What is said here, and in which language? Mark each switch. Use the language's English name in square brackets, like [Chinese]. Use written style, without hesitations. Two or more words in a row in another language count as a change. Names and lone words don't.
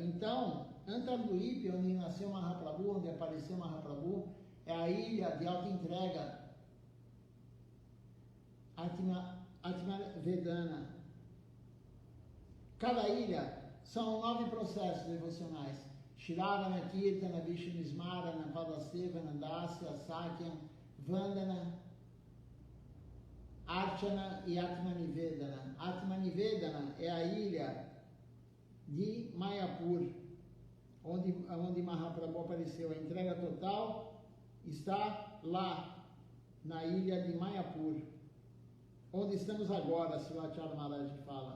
[Portuguese] Então, Antardwip, onde nasceu Mahaprabhu, onde apareceu Mahaprabhu, é a ilha de alta entrega, [Sanskrit] आत्म वेदन. [Portuguese] Cada ilha são 9 processos devocionais. [Sanskrit] श्रवण कीर्तन विष्णु स्मरण पादसेवन दास्य सख्यम् वन्दन अर्चन e आत्मनिवेदन. [Portuguese] Atmanivedana é a ilha de Mayapur, onde Mahaprabhu apareceu. A entrega total está lá, na ilha de Mayapur, onde estamos agora, Srila Maharaj fala.